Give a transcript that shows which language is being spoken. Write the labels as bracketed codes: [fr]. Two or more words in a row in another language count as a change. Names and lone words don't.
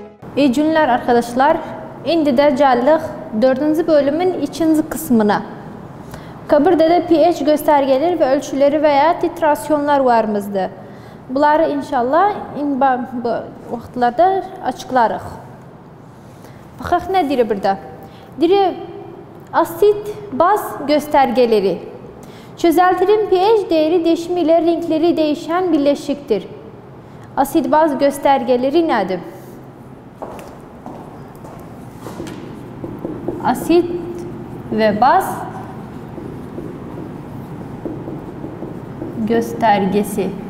[tr] İyi günler arkadaşlar. Şimdi de geldik 4. bölümün 2. kısmına. Kabirde de pH göstergeleri ve ölçüleri veya titrasyonlar varımızdı. [az] Bunları inşallah bu vaxtlarda açıklarıq. Baxaq nə deyir burada? Deyir, [tr] asit baz göstergeleri. Çözeltinin pH değeri değişimi ile renkleri değişen birleşiktir. Asit baz göstergeleri nedir? Asit ve baz göstergesi.